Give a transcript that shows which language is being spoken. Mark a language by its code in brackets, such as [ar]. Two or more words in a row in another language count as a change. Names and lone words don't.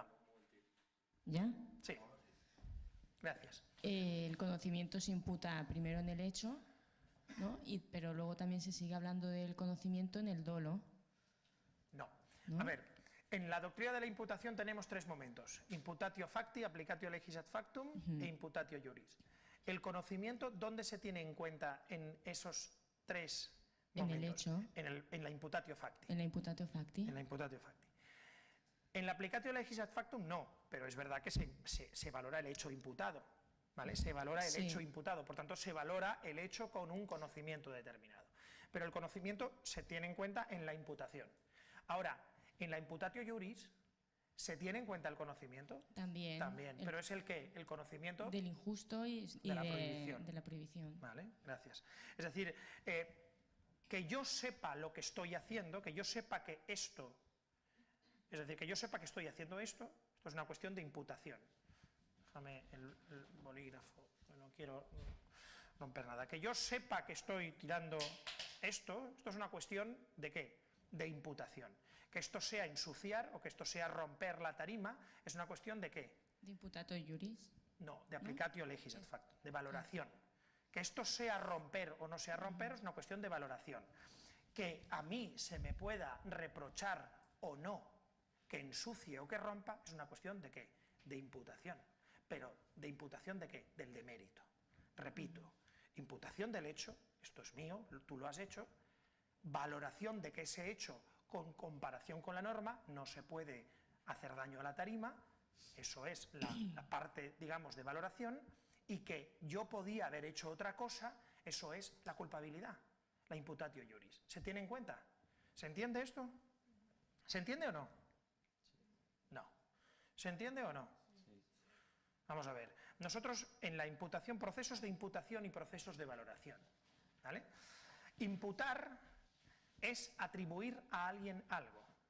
[es] ¿Ya? Sí. Gracias. El conocimiento se imputa primero en el hecho, ¿no? Pero luego también se sigue hablando del conocimiento en el dolo. No. ¿No? A ver, en la doctrina de la imputación tenemos tres momentos: [la] imputatio facti, applicatio legis ad factum e imputatio juris. [es] El conocimiento, ¿dónde se tiene en cuenta en esos tres En el momentos. hecho. En la [la] imputatio facti. [es] En la [la] imputatio facti. [es] En la [la] imputatio facti. [es] En la [la] applicatio legis ad factum [es] no, pero es verdad que se valora el hecho imputado, ¿vale? Se valora el hecho imputado, por tanto se valora el hecho con un conocimiento determinado. Pero el conocimiento se tiene en cuenta en la imputación. Ahora, en la [la] imputatio iuris, [es] ¿se tiene en cuenta el conocimiento? También. Pero es el ¿qué? El conocimiento del injusto y de la prohibición. Vale, gracias. Es decir, que yo sepa lo que estoy haciendo, que yo sepa que esto, es decir, que yo sepa que estoy haciendo esto es una cuestión de imputación. Déjame el bolígrafo, no quiero romper nada. Que yo sepa que estoy tirando esto es una cuestión ¿de qué? De imputación. Que esto sea ensuciar o que esto sea romper la tarima es una cuestión ¿de qué? ¿De [la] imputato iuris? [es] No, de [la] applicatio legis ad factum, [es] de valoración. Que esto sea romper o no sea romper es una cuestión de valoración. Que a mí se me pueda reprochar o no que ensucie o que rompa es una cuestión ¿de qué? De imputación. Pero ¿de imputación de qué? Del demérito. Repito, imputación del hecho, esto es mío, tú lo has hecho, valoración de que ese hecho con comparación con la norma no se puede hacer daño a la tarima, eso es la parte, digamos, de valoración, y que yo podía haber hecho otra cosa, eso es la culpabilidad, la [la] imputatio iuris. [es] ¿Se tiene en cuenta? ¿Se entiende esto? ¿Se entiende o no? No. ¿Se entiende o no? Vamos a ver. Nosotros en la imputación, procesos de imputación y procesos de valoración, ¿vale? Imputar es atribuir a alguien algo.